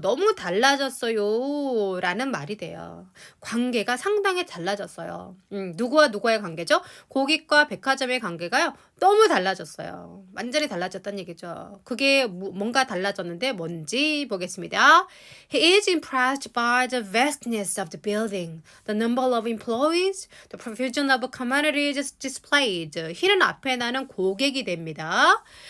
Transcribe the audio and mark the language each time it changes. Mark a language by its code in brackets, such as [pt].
[ko] 너무 달라졌어요 라는 말이 돼요. 관계가 상당히 달라졌어요. 누구와 누구의 관계죠? 고객과 백화점의 관계가요. 너무 달라졌어요. 완전히 달라졌다는 얘기죠. 그게 뭔가 달라졌는데 뭔지 보겠습니다. [en] He is impressed by the vastness of the building, the number of employees, the profusion of commodities displayed. [ko] he는 앞에 나는 고객이 됩니다.